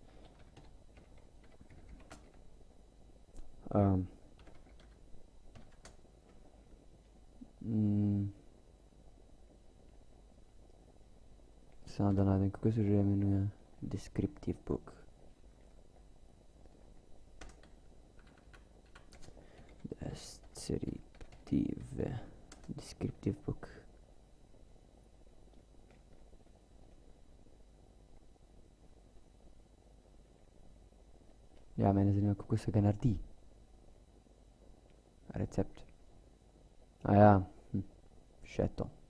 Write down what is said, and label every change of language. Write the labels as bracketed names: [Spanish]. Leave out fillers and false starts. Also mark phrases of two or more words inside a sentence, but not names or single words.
[Slovenian] Samo da najdem, kako se že imenuje. [English] Descriptive book. Descriptive book. [Slovenian] Ja, mene zanima, kako se ga naredi. Recept. Ja, še to.